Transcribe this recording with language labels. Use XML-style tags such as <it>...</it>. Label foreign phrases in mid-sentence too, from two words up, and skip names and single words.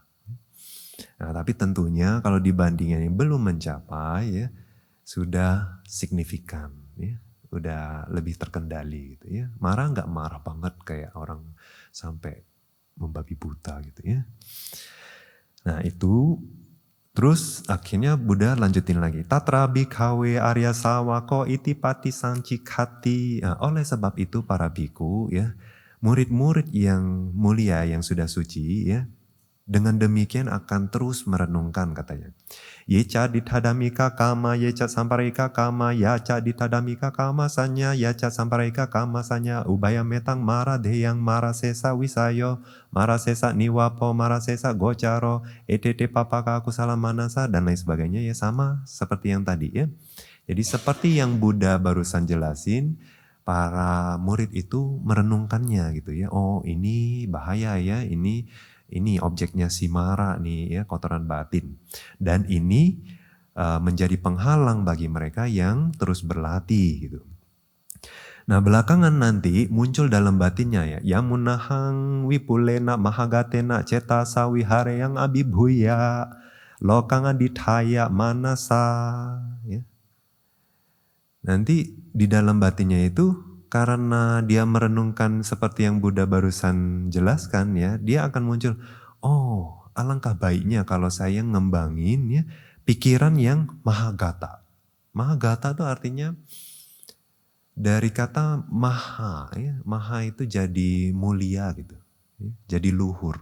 <id>Nah tapi tentunya kalau dibandingin yang belum mencapai ya, sudah signifikan ya, udah lebih terkendali gitu ya. Marah nggak marah banget kayak orang sampai membabi buta gitu ya. Nah itu. Terus akhirnya Buddha lanjutin lagi.</id> <pi>Tatra bhikkhave arya sawako iti pati sancikati.</pi> <id>Nah, oleh sebab itu para biku ya, murid-murid yang mulia yang sudah suci ya, Dengan demikian akan terus merenungkan katanya.</id> <pi>Yeca ditadamika kama, yeca samparika kama, yaca ditadamika kama sanya, yaca samparika kama sanya, ubaya metang mara deyang mara sesa wisayo, mara sesa niwapo, mara sesa gocaro, etete papaka kusala manasa,</pi> <id>dan lain sebagainya ya sama seperti yang tadi ya. Jadi seperti yang Buddha barusan jelasin, para murid itu merenungkannya gitu ya. Oh ini bahaya ya, ini objeknya si mara nih ya, kotoran batin. Dan ini menjadi penghalang bagi mereka yang terus berlatih gitu. Nah belakangan nanti muncul dalam batinnya ya,</id> <pi>yamunahang wipulena mahagatena ceta sawihare yang abibhuya lokang adithaya manasa ya.</pi> <id>Nanti di dalam batinnya itu karena dia merenungkan seperti yang Buddha barusan jelaskan ya, dia akan muncul, oh alangkah baiknya kalau saya ngembangin ya pikiran yang mahagata. Mahagata itu artinya dari kata maha ya, maha itu jadi mulia gitu, ya, jadi luhur.</id>